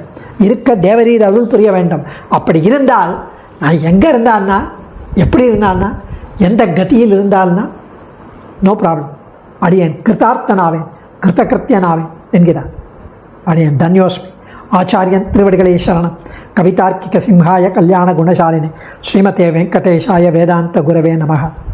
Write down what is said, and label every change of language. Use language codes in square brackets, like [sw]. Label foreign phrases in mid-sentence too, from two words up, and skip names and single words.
[ta] இருக்க தேவரீர் அருள் புரிய வேண்டும். அப்படி இருந்தால் நான் எங்கே இருந்தான்னா எப்படி இருந்தான்னா எந்த கதியில் இருந்தால்னா [en] no problem. [ta] அடியேன் கிருத்தார்த்தனாவேன் கிருத்தகிருத்தியனாவேன் என்கிறார். அடியேன் தன்யோஸ்மி. ஆச்சாரியன் திருவடிகளே சரணம். [sa] कवितार्किक सिंहाय कल्याण गुणशालिने श्रीमते वेङ्कटेशाय वेदान्त गुरवे नमः.